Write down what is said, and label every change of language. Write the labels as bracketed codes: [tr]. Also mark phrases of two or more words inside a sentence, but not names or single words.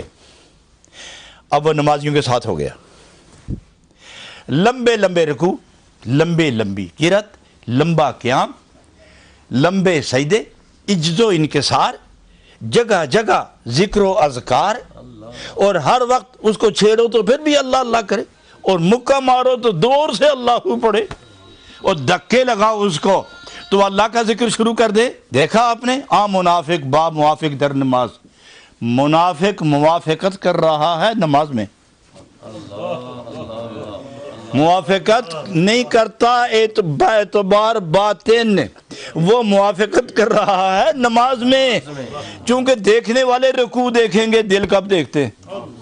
[ur] اب وہ نمازیوں کے ساتھ ہو گیا، لمبے لمبے رکوع، لمبی قرات، لمبا قیام، لمبے سجدے، عجز و انکسار، جگہ جگہ ذکر و اذکار، اور ہر وقت اس کو چھیڑو تو پھر بھی اللہ اللہ کرے، اور مکہ مارو تو دور سے اللہ پڑھے اور دھکے لگاؤ اس کو تو اللہ کا ذکر شروع کر دے. دیکھا آپ نے [fa] منافق با موافق در نماز. [ur] منافق موافقت کر رہا ہے نماز میں, موافقت نہیں کرتا اعتبار باطن, وہ موافقت کر رہا ہے نماز میں. چونکہ دیکھنے والے رکوع دیکھیں گے, دل کب دیکھتے ہیں؟